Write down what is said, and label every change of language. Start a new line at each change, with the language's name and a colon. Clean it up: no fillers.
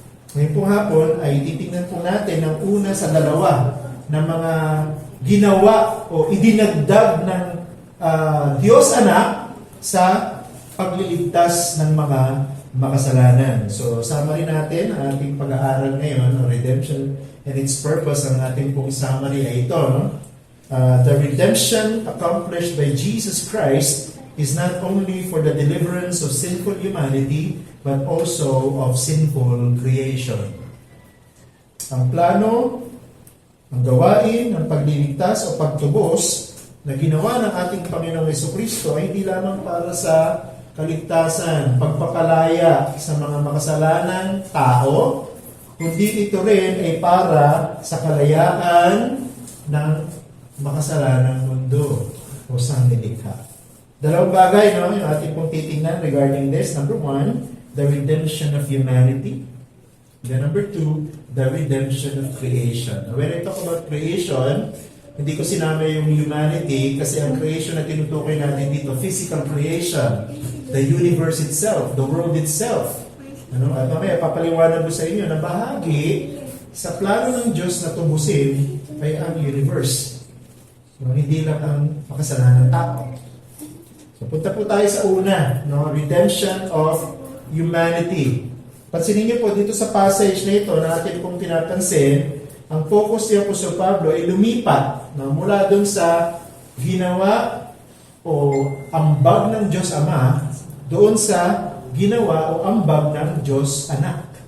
Filipino: Ngayon po hapon ay titingnan po natin ang una sa dalawa na mga ginawa o idinagdag ng Diyos Anak sa pagliligtas ng mga makasalanan. So, summary natin ang ating pag-aaral ngayon,
English: redemption and its purpose.
Filipino: Ang ating pong summary ay ito. No?
English: The redemption accomplished by Jesus Christ is not only for the deliverance of sinful humanity, but also of sinful creation.
Filipino: Ang plano, ang gawain ng pagliligtas o pagtubos na ginawa ng ating Panginoong Jesucristo ay hindi lamang para sa kaligtasan, pagpapalaya sa mga makasalanang tao, kundi ito rin ay para sa kalayaan ng makasalanang mundo o sanglilikha. Dalawang bagay, no, yung ating pong titingnan
English: regarding this. Number one, the redemption of humanity. Then number two, the redemption of creation. When I talk about creation,
Filipino: hindi ko sinama yung humanity kasi ang creation na tinutukoy natin dito,
English: physical creation, the universe itself, the world itself.
Filipino: Ano? At mamaya, papaliwanag ko sa inyo na bahagi sa plano ng Diyos na tubusin ay ang universe. So, hindi lang ang makasalanan ng tao. So, punta po tayo sa una, no?
English: Redemption of humanity.
Filipino: Pansinin niyo po dito sa passage na ito na atin pong pinapansin, ang focus ni Apostol Pablo ay lumipat, no? Mula dun sa ginawa o ambag ng Diyos Ama doon sa ginawa o ambag ng Diyos Anak.